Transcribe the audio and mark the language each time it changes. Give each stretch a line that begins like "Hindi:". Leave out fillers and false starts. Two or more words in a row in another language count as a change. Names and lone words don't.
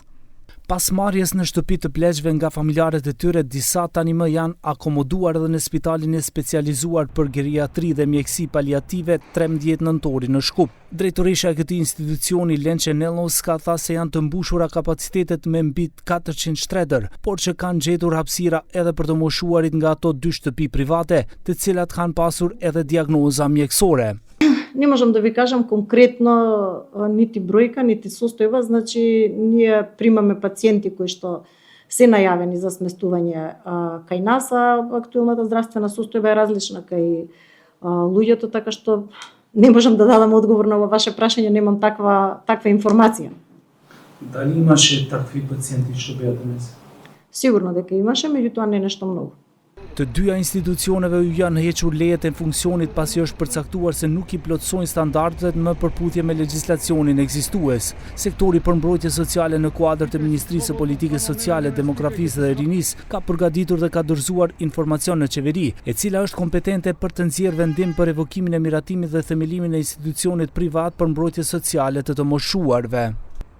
Albanian: Pas marrjes në shtëpi të pleqve nga familjarët e tyre, disa tani më janë akomoduar edhe në spitalin e specializuar për geriatri dhe mjekësi paliative 13 nëntori në Shkup. Drejtoresha e këtij institucioni Lençe Nellos ka thënë se janë të mbushura kapacitetet me mbi 400 shtretër, por që kanë gjetur hapësira edhe për të moshuarit nga ato 2 shtëpi private, të cilat kanë pasur edhe diagnoza mjekësore.
Macedonian: Не можем да ви кажем конкретно нити бројка, нити состојба, значи ние примаме пациенти кои што се најавени за сместување кај нас, а актуелната здравствена состојба е различна кај луѓето, така што не можам да дадам одговор на ова ваше прашање, немам таква информација. Дали имаше такви пациенти што беа денес? Сигурно дека имаше, меѓутоа не нешто многу.
Albanian: Të dyja institucioneve u janë hequr lejet e funksionit pasi është përcaktuar se nuk i plotësojnë standardet në përputhje me legjislacionin ekzistues. Sektori për mbrojtje sociale në kuadër të Ministrisë së Politikës Sociale, Demografisë dhe Rinisë ka përgatitur dhe ka dorëzuar informacion në qeveri, e cila është kompetente për të nxjerrë vendim për revokimin e miratimit dhe themelimin e institucionit privat për mbrojtje sociale të moshuarve.